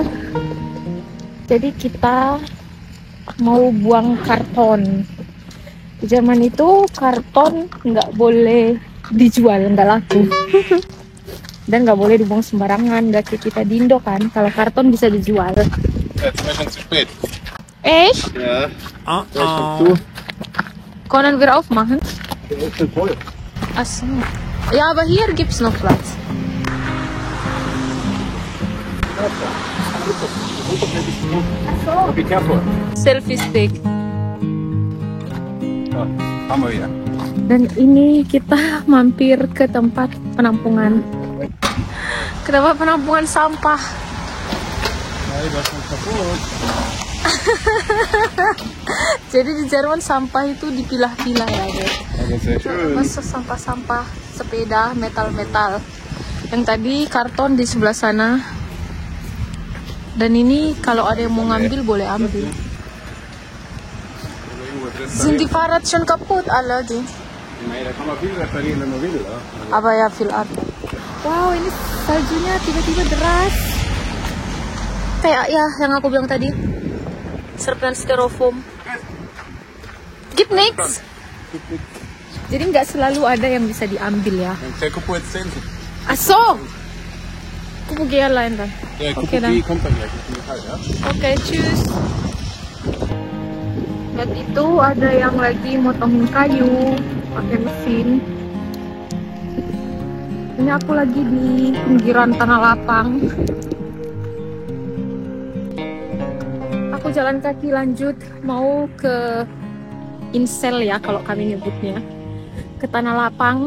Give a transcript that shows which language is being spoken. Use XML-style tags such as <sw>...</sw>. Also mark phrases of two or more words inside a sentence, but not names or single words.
<id>Jadi kita mau buang karton. Di Jerman itu karton nggak boleh dijual, nggak laku. Dan nggak boleh dibuang sembarangan, nggak kayak kita di Indo kan. Kalau karton bisa dijual.</id> <de>Echt? Ja. Können wir aufmachen? Ach so. Ja, aber hier gibt's noch Platz.</de> <en>Be careful. Selfie stick.</en> <de>Oh, haben wir wieder.</de> <id>Dan ini kita mampir ke tempat penampungan. Ke tempat penampungan sampah.</id> <de>Nein, das ist kaputt.</de> <id>Jadi di Jerman sampah itu dipilah-pilah ya guys.</id> <de>Aber sehr schön.</de> <id>Masuk sampah-sampah, sepeda, metal-metal. Yang tadi karton di sebelah sana. Dan ini kalau ada yang mau ngambil boleh ambil.</id> <de>Sind die Fahrrad schon kaputt alle die? Nein, da kann man viel reparieren, wenn man will. Ja?</de> <id>Apa ya</id> <en>fill up.</en> <id>Wow, ini saljunya tiba-tiba deras. Kayak ya yang aku bilang tadi. Serpihan styrofoam.</id> <de>Gibt nichts.</de> <id>Jadi nggak selalu ada yang bisa diambil ya.</id> <de>Sehr kaputt sind. Ach so.</de> <id>Aku pergi yang lain kan.</id> <de>Ja, Okay, die kommt dann gleich mit dem Metall, ja? Oke, tschüss.</de> <id>Dan itu ada yang lagi motongin kayu pakai mesin. Ini aku lagi di pinggiran tanah lapang. Aku jalan kaki lanjut mau ke Insel ya kalau kami nyebutnya, ke tanah lapang.</id>